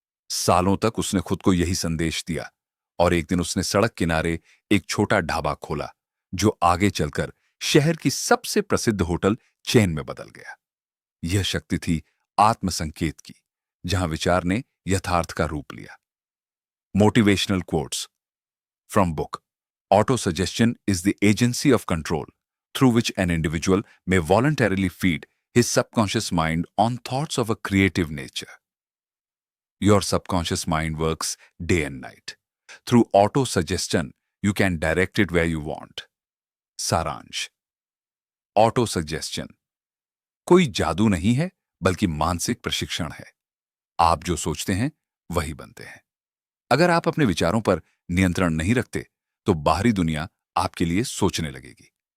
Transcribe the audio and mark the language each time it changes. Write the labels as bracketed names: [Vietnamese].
[Hindi] सालों तक उसने खुद को यही संदेश दिया और एक दिन उसने सड़क किनारे एक छोटा ढाबा खोला जो आगे चलकर शहर की सबसे प्रसिद्ध होटल चेन में बदल गया। यह शक्ति थी आत्मसंकेत की, जहां विचार ने यथार्थ का रूप लिया। [English] Motivational quotes from book. Auto suggestion is the agency of control through which an individual may voluntarily feed his subconscious mind on thoughts of a creative nature. Your subconscious mind works day and night. Through auto suggestion, you can direct it where you want. [Hindi] सारांश। Auto suggestion कोई जादू नहीं है, बल्कि मानसिक प्रशिक्षण है। आप जो सोचते हैं वही बनते हैं। अगर आप अपने विचारों पर नियंत्रण नहीं रखते तो बाहरी दुनिया आपके लिए सोचने लगेगी।